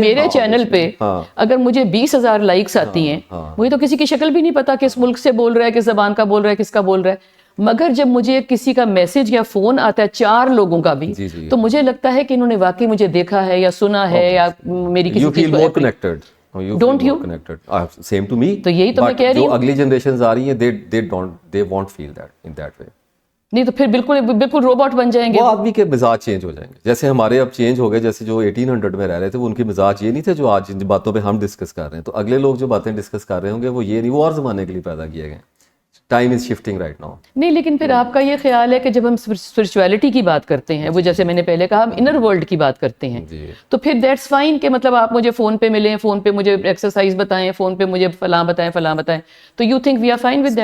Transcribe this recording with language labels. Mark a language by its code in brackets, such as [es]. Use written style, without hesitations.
[ur] میرے چینل پہ اگر مجھے 20,000 لائکس آتی ہیں, مجھے تو کسی کی شکل بھی نہیں پتا کس ملک سے بول رہا ہے, کس زبان کا بول رہا ہے, کس کا بول رہا ہے. مگر جب مجھے کسی کا میسج یا فون آتا ہے 4 لوگوں کا بھی, تو مجھے لگتا ہے کہ انہوں نے واقعی مجھے دیکھا ہے یا سنا ہے, یا میری کسی چیز کو [en] Connected. Don't you seem to me. [ur] تو یہی تو میں کہہ رہی ہوں, جو اگلی جنریشنز آ رہی ہیں [en] they won't feel that in that way. [ur] نہیں تو پھر بالکل بالکل روبوٹ بن جائیں گے. وہ آدمی کے مزاج چینج ہو جائیں گے. جیسے ہمارے اب چینج ہو گئے, جیسے جو 1800 میں رہ رہے تھے وہ ان کے مزاج یہ نہیں تھے جو آج جن باتوں پہ ہم ڈسکس کر رہے ہیں. تو اگلے لوگ جو باتیں ڈسکس کر رہے ہوں گے وہ یہ نہیں, وہ اور زمانے کے لیے پیدا کیے گئے. [en] Time is shifting right now. [ur] نہیں لیکن پھر آپ کا یہ خیال ہے کہ جب ہم اسپرچویلٹی کی بات کرتے ہیں, وہ جیسے میں نے پہلے کہا ہم انر ورلڈ کی بات کرتے ہیں, تو پھر دیٹس فائن کہ مطلب آپ مجھے فون پہ ملیں, فون پہ مجھے ایکسرسائز بتائیں, فون پہ مجھے فلاں بتائیں فلاں بتائیں, [en] تو you think we are fine with that.